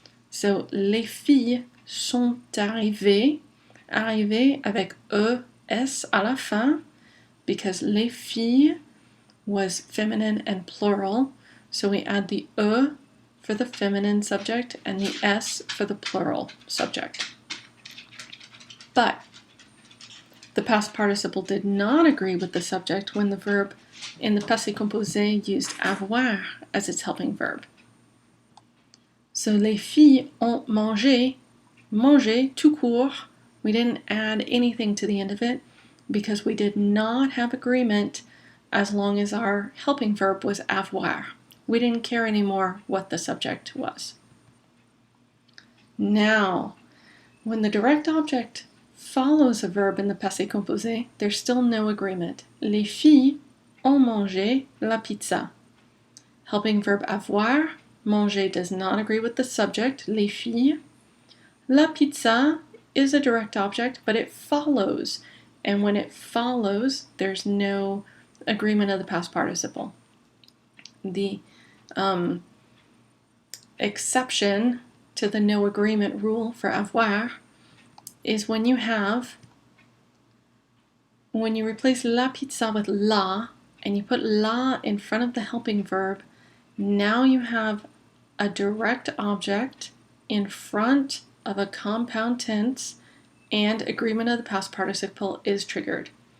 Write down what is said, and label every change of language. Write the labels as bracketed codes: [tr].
[en] So, [fr] les filles sont arrivées avec es à la fin, [en] because les filles was feminine and plural, so we add the for the feminine subject and the s for the plural subject. But the past participle did not agree with the subject when the verb in the passé composé used avoir as its helping verb. [fr] So, les filles ont mangé, manger tout court. [en] We didn't add anything to the end of it because we did not have agreement as long as our helping verb was avoir. We didn't care anymore what the subject was. Now, when the direct object follows a verb in the passé composé, there's still no agreement. [fr] Les filles ont mangé la pizza. [en] Helping verb avoir, manger does not agree with the subject, les filles. La pizza is a direct object, but it follows. And when it follows, there's no agreement of the past participle. The exception to the no agreement rule for avoir is when you replace la pizza with la, and you put la in front of the helping verb, now you have a direct object in front of a compound tense, and agreement of the past participle is triggered.